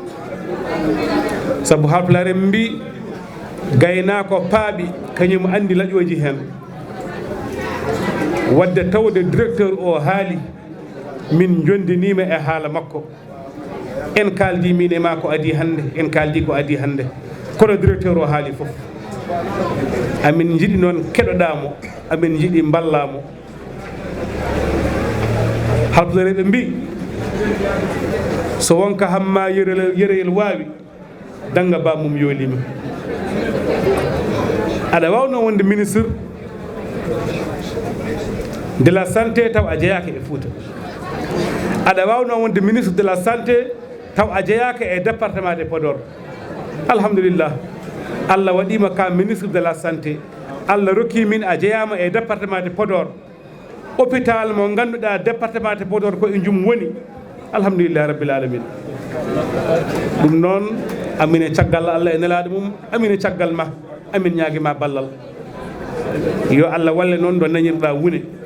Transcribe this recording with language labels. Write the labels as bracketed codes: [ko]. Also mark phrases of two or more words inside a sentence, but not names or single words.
[ff] saabu halpulare mbi gaynako paaɓi kañum andi laƴoji hen wadde tawde directeur o haali min jondinima e haala makko en kaldi min e ma ko adi hande en kaldi ko adi hande kono directeur o haali foof amin jiiɗi noon keɗoɗamo amin jiiɗi ballamo halpudareɓe mbi so wonka hamma yereyel wawi danga bamum yoolima aɗa wawno wonde [fr] ministre de la santé [ff] taw a jeeyaka e Fouta aɗa wawno wonde [fr] ministre de la santé [ff] taw a jeeyaka e [fr] département de Podor [ff] alhamdulillah Allah waɗima ka [fr] ministre de la santé [ff] Allah rokki min a jeeyama e [fr] département de Podor [ff] hôpital mo ganduɗa [fr] département de Podor [ff] ko e jum woni [ar] alhamdulillah rabbil alamin [ff] ɗum noon amin e caggal Allah e nelaɗo mum amin e caggal ma amin ñaaguima ballal yo Allah walle noon ɗo dañirɗa wune